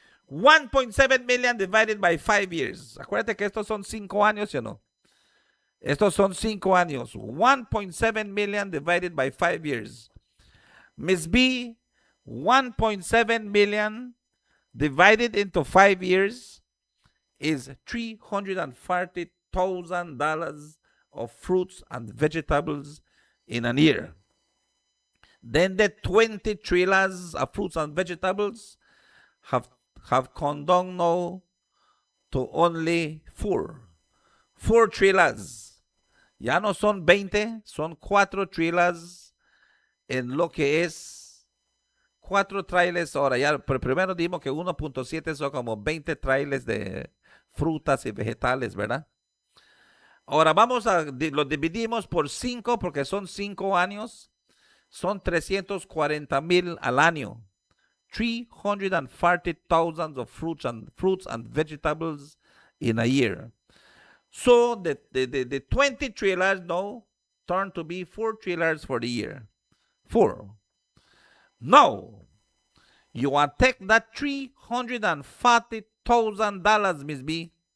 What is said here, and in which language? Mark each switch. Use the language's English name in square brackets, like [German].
[English] 1.7 million divided by 5 years. [Spanish] Acuérdate que estos son 5 años, ¿sí o no? Estos son 5 años. [English] 1.7 million divided by 5 years. Miss B, 1.7 million divided into 5 years is $340,000 of fruits and vegetables in a year. Then the 20 trailers of fruits and vegetables have come down now to only 4. [Spanish] 4 trailers. Ya no son 20, son 4 trailers en lo que es 4 trailers ahora. Ya primero dimos que 1.7 son como 20 trailers de frutas y vegetales, ¿verdad? Ahora los dividimos por 5 porque son 5 años. Son 340,000 al año. [English] 340,000 of fruits and vegetables in a year. So the 20 trailers now turn to be 4 trailers for the year. 4. Now, you want to take that $340,000, Miss B.